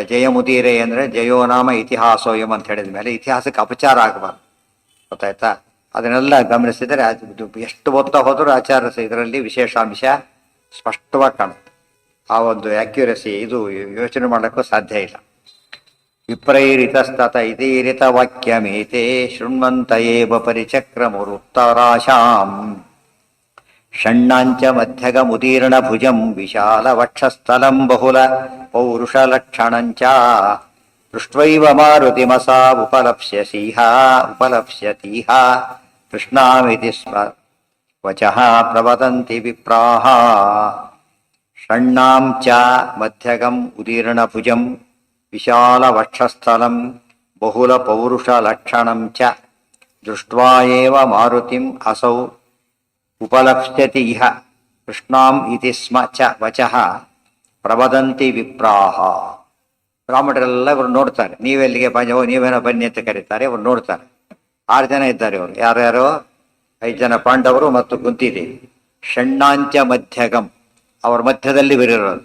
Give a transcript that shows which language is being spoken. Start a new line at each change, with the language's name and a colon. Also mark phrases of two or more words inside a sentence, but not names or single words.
Kannada: ಜಯಮುದೀರೆ ಅಂದ್ರೆ
Sanskrit: ಜಯೋನಾಮ ಇತಿಹಾಸೋಯಂ
Kannada: ಅಂತ ಹೇಳಿದ ಮೇಲೆ ಇತಿಹಾಸಕ್ಕೆ ಅಪಚಾರ ಆಗಬಾರ್ದು, ಗೊತ್ತಾಯ್ತಾ. ಅದನ್ನೆಲ್ಲ ಗಮನಿಸಿದರೆ ಎಷ್ಟು ಓದ್ತಾ ಹೋದರೂ ಆಚಾರ ಇದರಲ್ಲಿ ವಿಶೇಷಾಂಶ ಸ್ಪಷ್ಟವಾಗಿ ಕಾಣುತ್ತೆ. ಆ ಒಂದು ಆಕ್ಯುರಸಿ ಇದು ಯೋಚನೆ ಮಾಡೋಕ್ಕೂ ಸಾಧ್ಯ ಇಲ್ಲ.
Sanskrit: ವಿಪ್ರೈರಿತಸ್ತತ ಇತೀರಿತ ವಾಕ್ಯಮೇತೆ ಶೃಣ್ವಂತ ಏವ ಪರಿಚಕ್ರಮುರುತ್ತರಾಶಾಂ ಷಣ್ಣಾಂಚ ಮಧ್ಯಗಮುದೀರ್ಣ ಭುಜಂ ವಿಶಾಲ ವಕ್ಷಸ್ಥಲಂ ಬಹುಲ ಪೌರುಷಲಕ್ಷಣಂಚ ದೃಷ್ಟ್ವೈವ ಮಾರುತಿಮಸಾ ಉಪಲಪ್ಸ್ಯತೀಹ ಕೃಷ್ಣಾಮಿತಿ ಸ್ಮ ವಚಃ ಪ್ರವದಂತಿ ವಿಪ್ರಾಹ. ಷಣ್ಣಾಂ ಚ ಮಧ್ಯಗಂ ಉದೀರ್ಣ ಭುಜಂ ವಿಶಾಲ ವಕ್ಷಸ್ಥಲಂ ಬಹುಲ ಪೌರುಷ ಲಕ್ಷಣಂ ಚ ದೃಷ್ಟ್ವಾ ಏವ ಮಾರುತಿಂ ಅಸೌ ಉಪಲಕ್ಷ್ಯತಿ ಇಹ ಕೃಷ್ಣಾಂ ಇತಿ ಸ್ಮ ಚ ವಚಃ ಪ್ರವದಂತಿ ವಿಪ್ರಾಹ.
Kannada: ಬ್ರಾಹ್ಮಣರೆಲ್ಲ ಇವರು ನೋಡ್ತಾರೆ, ನೀವೆಲ್ಲಿಗೆ ಬನ್ನಿ, ನೀವೇನೋ ಬನ್ನಿ ಅಂತ ಕರೀತಾರೆ. ಇವರು ನೋಡ್ತಾರೆ. 6 ಜನ ಇದ್ದಾರೆ ಇವರು. ಯಾರ್ಯಾರು? 5 ಜನ ಪಾಂಡವರು ಮತ್ತು ಕುಂತಿದೇವಿ.
Sanskrit: ಷಣ್ಣಾಂಚ ಮಧ್ಯಗಂ,
Kannada: ಅವ್ರ ಮಧ್ಯದಲ್ಲಿ ಬರಿರೋದು.